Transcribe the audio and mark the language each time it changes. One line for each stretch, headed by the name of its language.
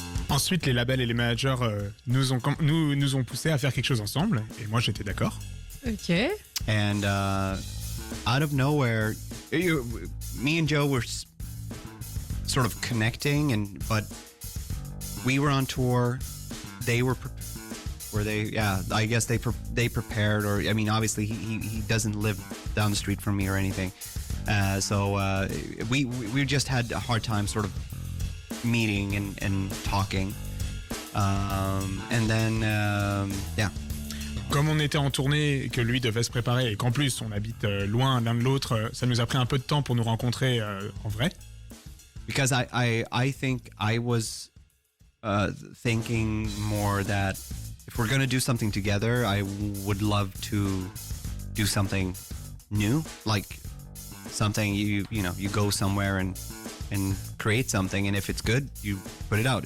French: Ensuite, les labels et les managers nous ont poussé à faire quelque chose ensemble et moi j'étais d'accord. Ok.
English: And out of nowhere, me and Joe were sort of connecting, but we were on tour. They were, I guess they prepared, or I mean, obviously he doesn't live down the street from me or anything, so we just had a hard time sort of meeting and talking, and then yeah.
French: Comme on était en tournée et que lui devait se préparer et qu'en plus on habite loin l'un de l'autre, ça nous a pris un peu de temps pour nous rencontrer en vrai.
English: Because I think I was thinking more that if we're going to do something together, I would love to do something new, like something you go somewhere and create something, and if it's good, you put it out.